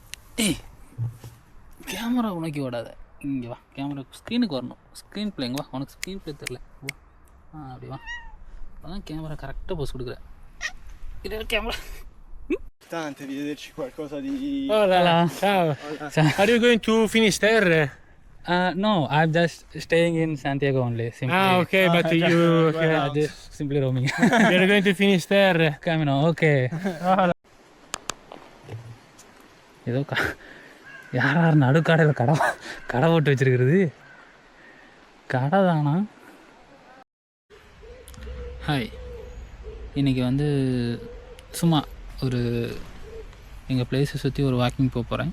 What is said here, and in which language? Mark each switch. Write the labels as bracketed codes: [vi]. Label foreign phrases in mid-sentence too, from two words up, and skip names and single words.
[ta] ஏய் கேமரா உனக்கு ஓடாத, இங்கே வா. கேமரா ஸ்க்ரீனுக்கு வரணும். [en] screen play [ta] இங்கே வா. உனக்கு [en] screen play [ta] தெரில. அப்படி வா. அதான் கேமரா கரெக்டாக போஸ் கொடுக்குற. இது கேமரா. [it] Tante, di vederci qualcosa di... [es] Hola, ciao. [en] Are you going to Finisterre? No, I'm just staying in Santiago only. Simply. Okay, but you... Just simply roaming. You're going to Finisterre. Camino, okay. [ta] ஏதோ யார் நடுக்கடையில் கடை போட்டு வச்சுருக்கிறது. கடை தானா? ஹாய், இன்றைக்கி வந்து சும்மா ஒரு எங்கள் பிளேஸை சுற்றி ஒரு வாக்கிங் போகிறேன்.